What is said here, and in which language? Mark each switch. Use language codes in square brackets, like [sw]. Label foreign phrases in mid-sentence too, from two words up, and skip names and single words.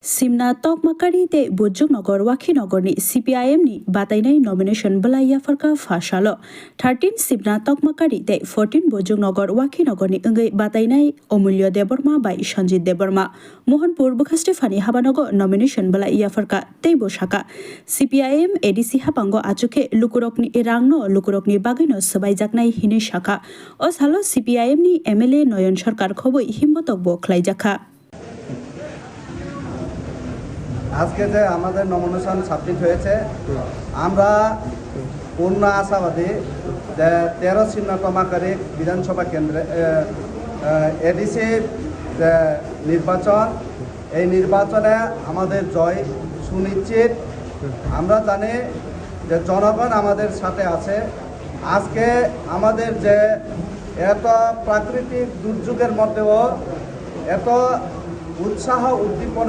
[trp] Simna Tokmakari te Bojongnagar Wakhinogor ni CPIM ni batainai nomination belaya farka fashalo 13 Simna Tokmakari te 14 Bojongnagar Wakhinogor ni engai batainai Omulyo Deborma bai Sanjit Deborma Mohanpur Bukhaste Fani Habanogo nomination belaya farka te boshaka CPIM ADC hapango achuke lukurokni erangno lukurokni bagaino sabaijaknai hine shaka osalo CPIM ni MLA Noyon Sarkar khoboi himbotok bo khlaijaka [bn] আজকে যে আমাদের [en] nomination submit [bn] হয়েছে আমরা পূর্ণ আশাবাদী যে 13 সিমনা তমাকারী বিধানসভা কেন্দ্রে এডিসি যে নির্বাচন এই নির্বাচনে আমাদের জয় সুনিশ্চিত আমরা জানি যে জনগণ আমাদের সাথে আছে আজকে আমাদের যে এত প্রাকৃতিক দুর্যোগের মধ্যেও এত উৎসাহ উদ্দীপনা